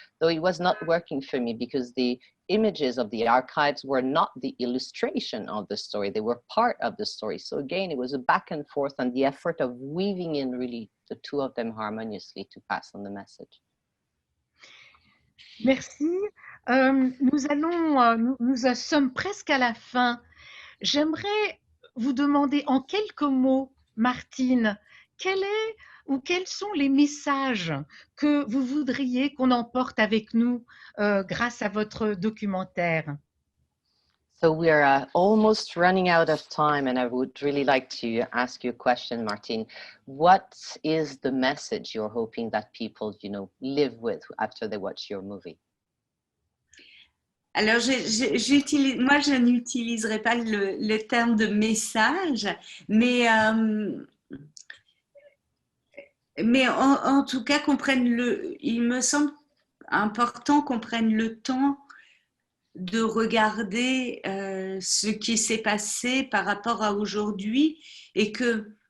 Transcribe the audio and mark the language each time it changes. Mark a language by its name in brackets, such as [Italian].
[English] Though it was not working for me because the images of the archives were not the illustration of the story. They were part of the story. So again, it was a back and forth and the effort of weaving in really the two of them harmoniously to pass on the message. [French] Merci. Nous sommes presque à la fin. J'aimerais vous demander en quelques mots, Martine, quels sont les messages que vous voudriez qu'on emporte avec nous grâce à votre documentaire? [English] So we're almost running out of time, and I would really like to ask you a question, Martine. What is the message you're hoping that people, you know, live with after they watch your movie? [French] Alors, moi, je n'utiliserai pas le terme de message, mais en tout cas, il me semble important qu'on prenne le temps de regarder ce qui s'est passé par rapport à aujourd'hui et qu'il